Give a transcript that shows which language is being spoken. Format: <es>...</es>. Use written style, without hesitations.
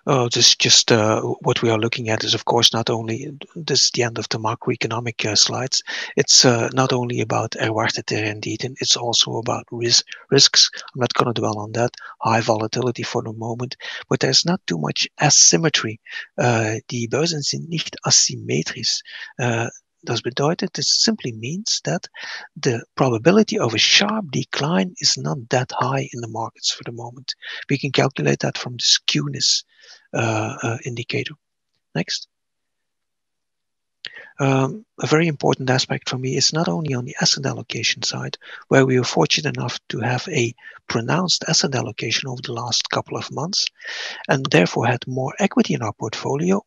<en>Just what we are looking at is, of course, not only, this is the end of the macroeconomic slides. It's not only about Erste indeed, and it's also about risks. I'm not going to dwell on that. High volatility for the moment, but there's not too much asymmetry.</en> <de>Die Börsen sind nicht asymmetrisch. Das bedeutet,</de> <en>it simply means that the probability of a sharp decline is not that high in the markets for the moment. We can calculate that from the skewness indicator. Next. A very important aspect for me is not only on the asset allocation side, where we were fortunate enough to have a pronounced asset allocation over the last couple of months, and therefore had more equity in our portfolio.</en>